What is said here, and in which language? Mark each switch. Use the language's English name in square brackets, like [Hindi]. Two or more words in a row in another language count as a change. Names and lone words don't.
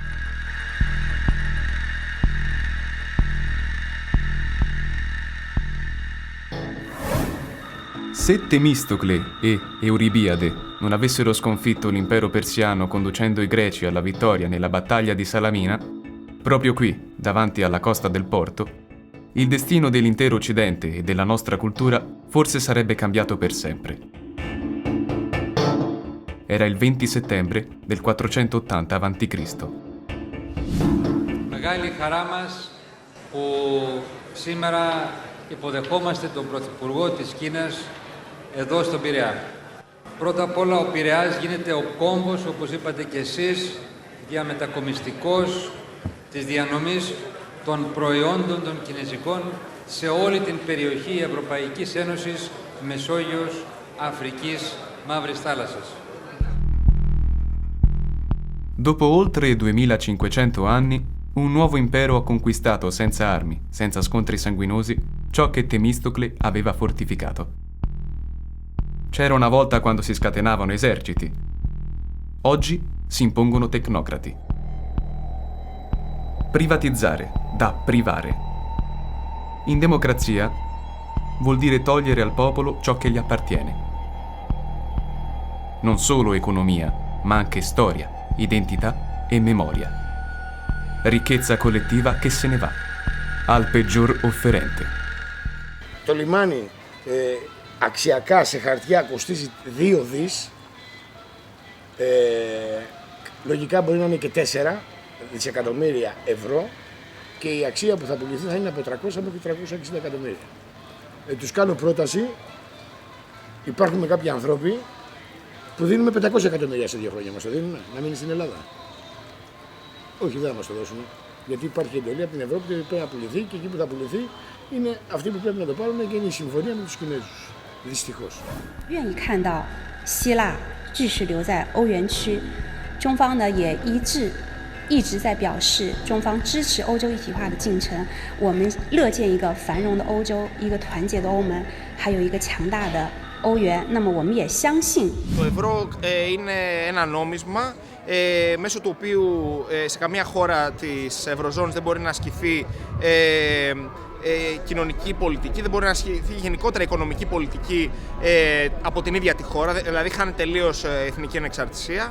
[Italian] Se Temistocle e Euribiade non avessero sconfitto l'impero persiano conducendo i greci alla vittoria nella battaglia di Salamina, proprio qui, davanti alla costa del porto, il destino dell'intero Occidente e della nostra cultura forse sarebbe cambiato per sempre. Era il 20 settembre del 480 a.C. [Greek] Μεγάλη χαρά μας που σήμερα υποδεχόμαστε τον Πρωθυπουργό της Κίνας εδώ στον Πειραιά. Πρώτα απ' όλα ο Πειραιάς γίνεται ο κόμβος, όπως είπατε και εσείς, διαμετακομιστικός της διανομής των προϊόντων των κινέζικων σε όλη την περιοχή Ευρωπαϊκής Ένωσης, Μεσόγειος, Αφρικής, Μαύρης Θάλασσας. [Italian] Dopo oltre 2500 anni, un nuovo impero ha conquistato senza armi, senza scontri sanguinosi, ciò che Temistocle aveva fortificato. C'era una volta quando si scatenavano eserciti. Oggi si impongono tecnocrati. Privatizzare da privare. In democrazia vuol dire togliere al popolo ciò che gli appartiene. Non solo economia, ma anche storia, identità e memoria. Ricchezza collettiva che se ne va, al peggior offerente. [Greek] Το λιμάνι αξιακά σε χαρτιά κοστίζει 2 δις, λογικά μπορεί να είναι και 4 δισεκατομμύρια ευρώ και η αξία που θα πουληθεί θα είναι από 300 μέχρι 360 εκατομμύρια. Τους κάνω πρόταση, υπάρχουν κάποιοι άνθρωποι που δίνουμε 500 εκατομμύρια σε 2 χρόνια, μας το δίνουν να μείνει στην Ελλάδα. Όχι, δεν θα μας το δώσουν, γιατί υπάρχει εντολή από την Ευρώπη και πρέπει να πουληθεί και εκεί που θα πουληθεί είναι αυτοί που πρέπει να το πάρουν και είναι η συμφωνία με τους Κινέζους. Δυστυχώς. [Chinese] 愿意看到希腊继续留在欧元区，中方呢也一直在表示中方支持欧洲一体化的进程。我们乐见一个繁荣的欧洲，一个团结的欧盟，还有一个强大的欧元。那么我们也相信。 [Greek] Το ευρώ είναι ένα νόμισμα μέσω του οποίου σε καμία χώρα της Ευρωζώνης δεν μπορεί να ασκηθεί κοινωνική πολιτική, δεν μπορεί να ασκηθεί γενικότερα οικονομική πολιτική από την ίδια τη χώρα, δηλαδή χάνει τελείως εθνική ανεξαρτησία.